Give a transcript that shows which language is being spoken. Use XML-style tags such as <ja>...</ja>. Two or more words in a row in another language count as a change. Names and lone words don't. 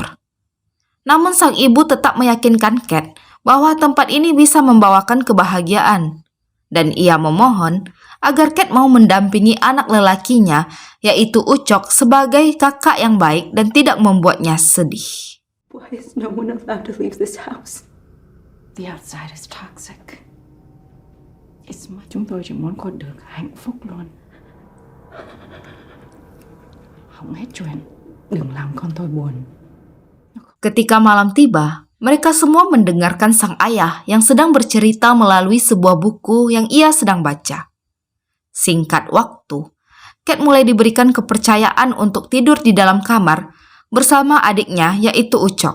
<id>Namun sang ibu tetap meyakinkan Cat bahwa tempat ini bisa membawakan kebahagiaan dan ia memohon agar Cat mau mendampingi anak lelakinya, yaitu Ucok, sebagai kakak yang baik dan tidak membuatnya sedih.</id> <en>Why is no one allowed to leave this house? The outside is toxic.</en> <vi>It's mà chúng tôi chỉ muốn con được hạnh phúc luôn. Không hết chuyện, đừng làm con tôi buồn.</vi> <id>Ketika malam tiba, mereka semua mendengarkan sang ayah yang sedang bercerita melalui sebuah buku yang ia sedang baca. Singkat waktu, Cat mulai diberikan kepercayaan untuk tidur di dalam kamar bersama adiknya yaitu Ucok.</id>